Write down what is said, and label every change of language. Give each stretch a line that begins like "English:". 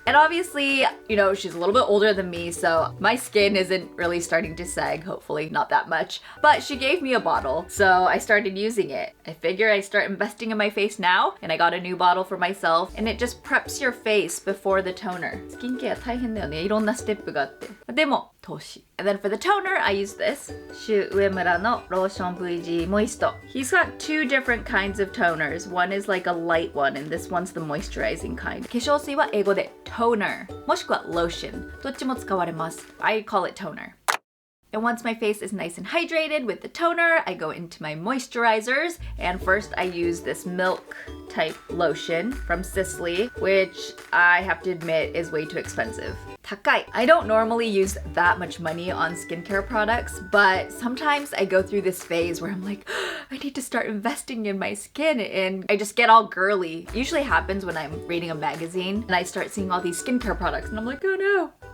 English: And obviously, you know, she's a little bit older than me, so my skin isn't really starting to sag, hopefully not that much. But she gave me a bottle, so I started using it. I figure I start investing in my face now, and I got a new bottle for myself, and it just preps your face before the toner.
Japanese: スキンケア大変だよね。いろんなステップがあって。でも、投資。
English: And then for the toner, I use this Shu UemuraのローションVG モイスト。 He's got two different kinds of toners. One is like a light one, and this one's the moisturizing kind.
Japanese: 化粧水は英語で toner もしくは lotion どっちも使われます。
English: I call it toner. And once my face is nice and hydrated with the toner, I go into my moisturizers. And first I use this milk type lotion from Sisley, which I have to admit is way too expensive.
Japanese: 高い.
English: I don't normally use that much money on skincare products, but sometimes I go through this phase where I'm like, I need to start investing in my skin, and I just get all girly. It usually happens when I'm reading a magazine and I start seeing all these skincare products and I'm like, oh no.